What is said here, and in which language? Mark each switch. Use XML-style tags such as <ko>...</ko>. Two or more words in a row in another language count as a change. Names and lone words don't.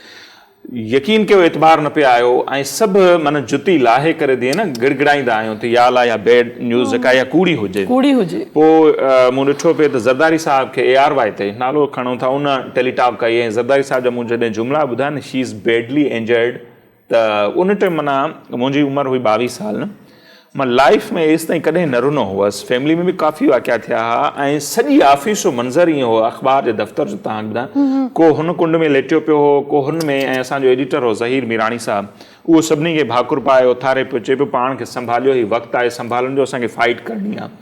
<sd>यकीन कयो एतबार न पिया आयो ऐं सभु माना जुती लाहे करे जीअं न गिड़गिड़ाईंदा आहियूं त या अला या</sd> <en>bad news</en> <sd>जेका या कूड़ी हुजे। पोइ मूं ॾिठो पिए त ज़रदारी साहिब खे ARY ते नालो खणूं था, उन टेलीटॉक कई ऐं ज़रदारी साहिब जा मूं जॾहिं जुमिला ॿुधा न,</sd> <en>She is badly injured,</en> <sd>त उन टाइम माना मुंहिंजी उमिरि हुई 22 साल न, मां लाइफ में एसि ताईं कॾहिं न रुनो हुअसि। फैमिली में बि काफ़ी वाक़िया थिया हुआ ऐं सॼी ऑफिस जो मंज़र ईअं हो, अख़बार जे दफ़्तर जो तव्हां ॿुधायां, को हुन कुंड में लेटियो पियो हो, को हुन में, ऐं असांजो एडिटर हो ज़हीर मीराणी साहब, उहो सभिनी खे भाकुर पाए उथारे पियो, चए पियो पाण खे संभालियो, ही वक़्तु आहे संभालण जो, असांखे फाइट करणी आहे।</sd>